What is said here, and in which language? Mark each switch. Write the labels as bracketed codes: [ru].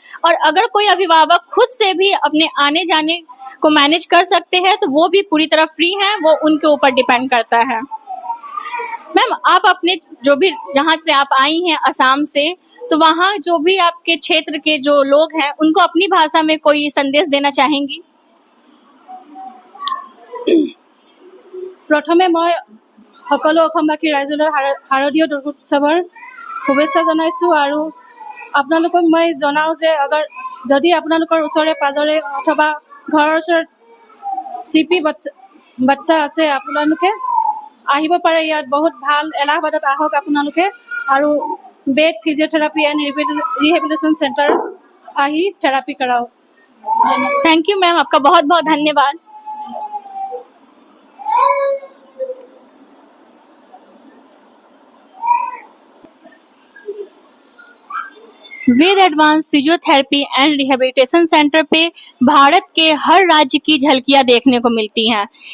[hi] और अगर कोई अभिभावक खुद से भी अपने आने जाने को मैनेज कर सकते हैं तो वो भी पूरी तरह फ्री हैं, वो उनके ऊपर डिपेंड करता है। मैम, आप अपने जो भी जहाँ से आप आई हैं असम से, तो वहाँ जो भी आपके क्षेत्र के जो लोग हैं उनको अपनी भाषा में कोई संदेश देना चाहेंगी? प्रथमे मैं [as] সকলো অসমবাসী ৰাইজলৈ শাৰদীয় দুৰ্গোৎসৱৰ শুভেচ্ছা জনাইছোঁ আৰু আপোনালোকক মই জনাওঁ যে যদি আপোনালোকৰ ওচৰে পাজৰে অথবা ঘৰৰ ওচৰত চিপি বাচ্চা আছে আপোনালোকে আহিব পাৰে। ইয়াত বহুত ভাল, এলাহাবাদত আহক আপোনালোকে আৰু bed physiotherapy and rehabilitation centre আহি থেৰাপি কৰাওক। [hi] थैंक यू मैम, आपका बहुत बहुत धन्यवाद। वेद advance physiotherapy and rehabilitation centre पे भारत के हर राज्य की झलकियां देखने को मिलती हैं।